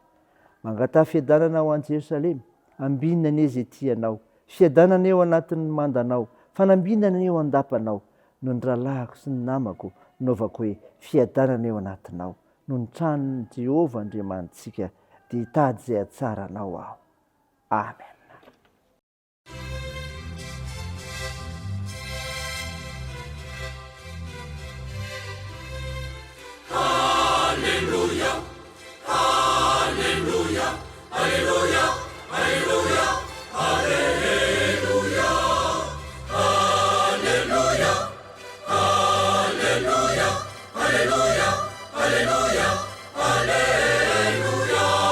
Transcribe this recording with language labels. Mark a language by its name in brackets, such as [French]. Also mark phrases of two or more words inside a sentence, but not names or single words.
[Malagasy] Mangataha fiadanana ho an'i Jerusalema, ambinina anie izay tianao, fiadanana eo anatin'ny mandanao, fanambinana eo andapanao, no ny rahalahyko sy ny namako naovako hoe fiadanana eo anatinao, no ny tranon'i Jehova Andriamanitsika dia hitady izay hatsaranao aho. Amen. Alleluia, alleluia, alleluia, alleluia, alleluia, alleluia, alleluia, alleluia, alleluia, alleluia.